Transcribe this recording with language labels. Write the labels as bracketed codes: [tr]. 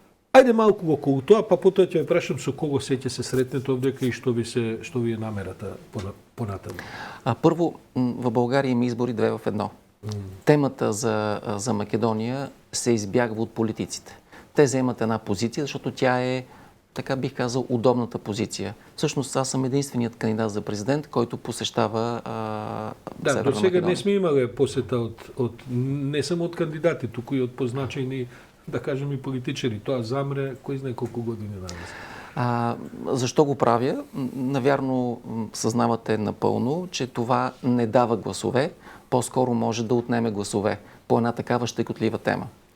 [mk] Ајде малку околу тоа, па потоа ќе ве прашам со кого се ќе се сретнете овдека и што ви е намерата понатаму. [bg] Първо, в България има избори 2 в 1. Темата за Македония се избягва от политиците. Те заемат една позиция, защото тя е, така бих казал, удобната позиция. Всъщност аз съм единственият кандидат за президент, който посещава Северна Македония. [mk] До сега не сме имали посета не само от кандидати, туку и от позначени, да кажем, и политичари. Тоа замре, кој знае колко години назад. [bg] Защо го правя? Навярно съзнавате напълно, че това не дава гласове, по-скоро може да отнеме гласове по една такава щекотлива тема.